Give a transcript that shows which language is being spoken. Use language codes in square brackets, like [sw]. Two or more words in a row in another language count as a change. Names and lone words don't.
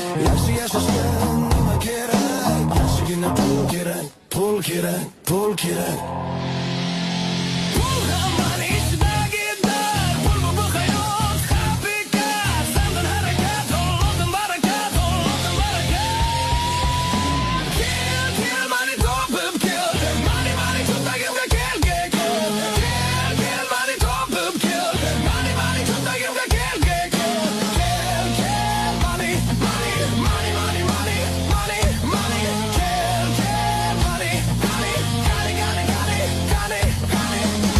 [uz] Yaxshi yashashga nima kerak? Yaxshigina pul kerak, pul kerak, pul kerak. Pul hammaning ichidagi dard. Pul bu, bu hayot, haqiqat. Sandin harakat, Allohdan barakat, Allohdan barakat. Kel, kel, money topib kel. [en] Money, money, [uz] cho'ntagimga kel, kel, kel. Kel, kel, money topib kel. [en] Money, money, [uz] cho'ntagimga kel, kel, kel. Kel, kel, [en] money, money, money, money, money, money. [uz] Kel, kel, [en] money, money, money, money, money, money.